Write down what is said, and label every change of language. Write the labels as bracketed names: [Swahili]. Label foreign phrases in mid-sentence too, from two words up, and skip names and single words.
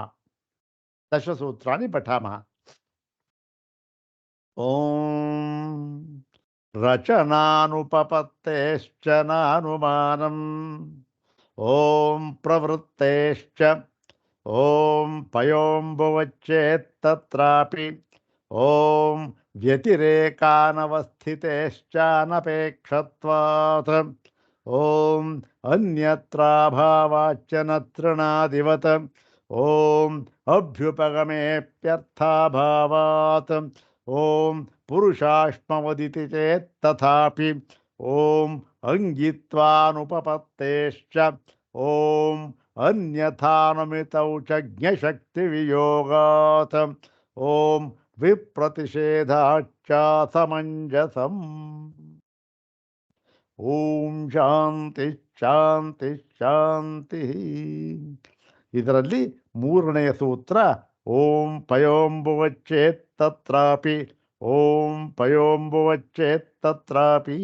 [Sanskrit] दशसूत्राणि पठामः। ॐ रचनानुपपत्तेश्च नानुमानम् ॐ प्रवृत्तेश्च ॐ पयोम्बुवच्चेत्तत्रापि ॐ व्यतिरेकानवस्थितेश्चानपेक्षत्वात् ॐ अन्यत्राभावाच्च न तृणादिवत् ॐ अभ्युपगमेऽप्यर्थाभावात् ॐ पुरुषाश्मवदिति चेत् तथापि ॐ अङ्गित्वानुपपत्तेश्च ॐ अन्यथानुमितौ च ज्ञशक्ति वियोगात् ॐ विप्रतिषेधाच्च समञ्जसम्. ॐ शान्ति शान्ति शान्ति. [Kannada] ಇದರಲ್ಲಿ ಮೂರನೆಯ ಸೂತ್ರ [Sanskrit] ॐ पयोम्बुवच्चेत्तत्रापि ॐ पयोम्बुवच्चेत्तत्रापि.